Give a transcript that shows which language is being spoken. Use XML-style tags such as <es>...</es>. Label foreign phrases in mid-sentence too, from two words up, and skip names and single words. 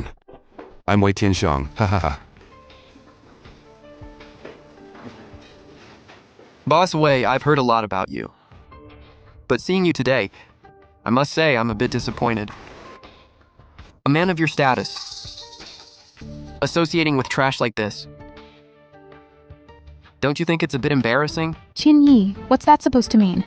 <en>I'm Wei Tianxiong, ha ha ha. Boss Wei, I've heard a lot about you. But seeing you today, I must say I'm a bit disappointed. A man of your status, associating with trash like this. Don't you think it's a bit embarrassing? Qin Yi, what's that supposed to mean?</en>